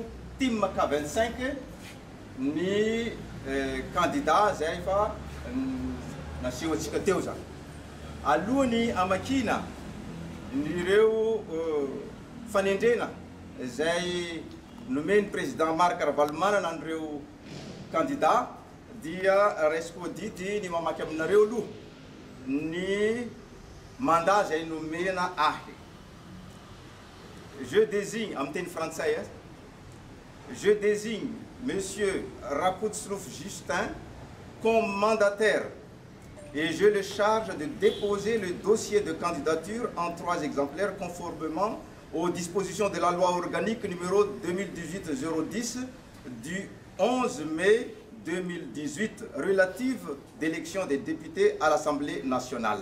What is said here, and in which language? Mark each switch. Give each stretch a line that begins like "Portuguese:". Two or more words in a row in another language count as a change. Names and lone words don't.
Malagasy: team K25 ny candidat zay fa naseho atsika teo zany alohany amakina nireo fanendrena zay nomeny président Marc Ravalomanana an'ireo candidat dia raisiko didy ny mamaky aminareo aloha ny mandat zay nomena ahy.
French: Je désigne, en teny français, je désigne Monsieur Rakoutslouf Justin comme mandataire et je le charge de déposer le dossier de candidature en 3 exemplaires conformément aux dispositions de la loi organique numéro 2018-010 du 11 mai 2018 relative d'élection des députés à l'Assemblée nationale.